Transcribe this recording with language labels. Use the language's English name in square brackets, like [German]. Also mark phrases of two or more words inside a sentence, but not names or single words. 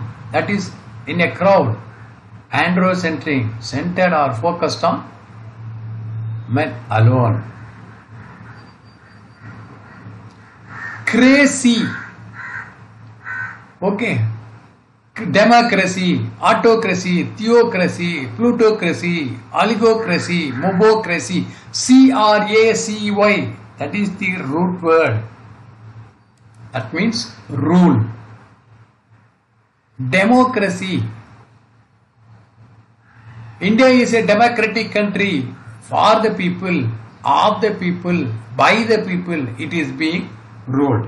[English] That is, in a crowd. Androcentric. Centered or focused on men alone. Crazy. Okay. Democracy, autocracy, theocracy, plutocracy, oligocracy, mobocracy, CRACY. That is the root word. That means rule. Democracy. India is a democratic country. For the people, of the people, by the people, it is being ruled.